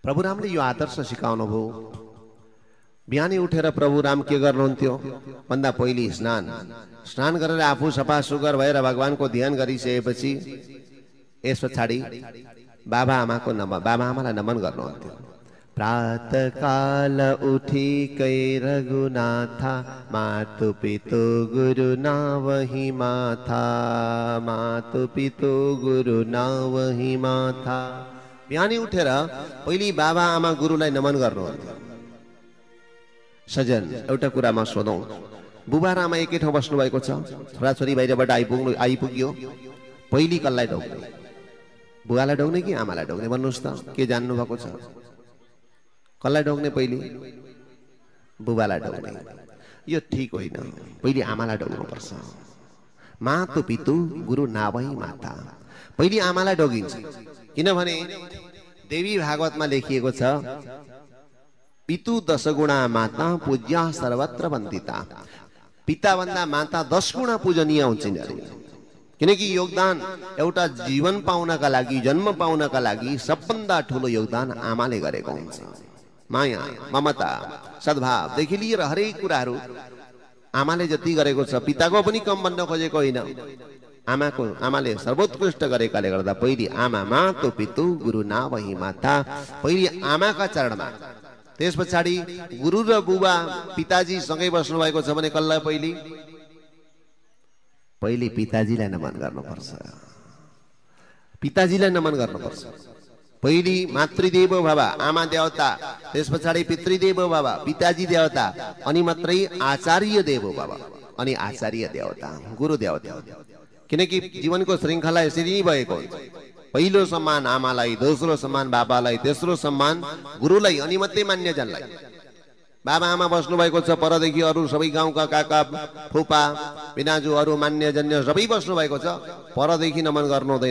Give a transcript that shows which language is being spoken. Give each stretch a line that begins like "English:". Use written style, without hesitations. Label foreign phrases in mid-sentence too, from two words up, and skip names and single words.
Nepali: प्रभु रामले यो आदर्श सिकाउनु भयो। बिहानै उठेर प्रभु राम के गर्नुहुन्थ्यो भन्दा पहिले स्नान गरेर आफू सफा सुग्घर भएर भगवानको ध्यान गरिसकेपछि यस पछाडि बाबा आमालाई नमन गर्नुहुन्थ्यो।
Awadhi: प्रातः काल उठी कै रघुनाथा, मातु पितु गुरु नावहि माथा, मातु पितु गुरु नावहि माथा।
Nepali: बिहानै उठेर पहिले बाबा आमा गुरुलाई नमन गर्नुहुन्थ्यो। सजन एउटा कुरामा सोधौं, बुबा र आमा एकै ठाउँ बस्नु भएको छ, छोराछोरी बाहिरबाट आइपुग्यो, पहिले कसलाई ढोग्ने? बुवालाई ढोग्ने कि आमालाई ढोग्ने भन्नुहोस् त? के जान्नु भएको छ? कसलाई ढोग्ने? पहिले बुबालाई ढोग्ने। यो ठीक होइन, पहिले आमालाई ढोग्नु पर्छ।
Awadhi: मातु पितु गुरु नावहि माता,
Nepali: पहिले आमालाई ढोगिन्छ। किनभने देवी भागवतमा लेखिएको छ,
Sanskrit: पितु 10 गुणा माता पूज्या सर्वत्र वन्दिता।
Nepali: पिता भन्दा माता 10 गुणा पूजनीय हुन्छन् अरे। किनकि योगदान एउटा जीवन पाउनका लागि, जन्म पाउनका लागि सबभन्दा ठुलो योगदान आमाले गरेको हुन्छ। माया, ममता, सद्भावदेखि लिएर हरेक कुराहरू आमाले जति गरेको छ, पिताको पनि कम भन्न खोजेको होइन। आमाले सर्वोत्कृष्ट गरेकाले गर्दा पहिले आमा,
Awadhi: मातु पितु गुरु नावहि माता,
Nepali: पहिले आमाका चरणमा। त्यस पछाडि गुरु र बुबा पिताजी सँगै बस्नु भएको छ भने कसलाई? पहिले पिताजीलाई नमन गर्नुपर्छ। पिताजीलाई नमन गर्नुपर्छ। पहिले
Sanskrit: मातृदेवो भव,
Nepali: आमा देवता, त्यस पछाडि
Sanskrit: पितृदेवो भव,
Nepali: पिताजी देवता, अनि मात्रै
Sanskrit: आचार्य देवो भव,
Nepali: अनि आचार्य देवता, गुरु देवता। किनकि जीवनको श्रृङ्खला यसरी नै भएको हुन्छ। पहिलो सम्मान आमालाई, दोस्रो सम्मान बाबालाई, तेस्रो सम्मान गुरुलाई, अनि मात्रै मान्यजनलाई। बाबा आमा बस्नु भएको छ परदेखि, अरू सबै गाउँका काका फुपा बिनाजुहरू मान्यजन्य सबै बस्नु भएको छ, परदेखि नमन गर्नु हुँदैन।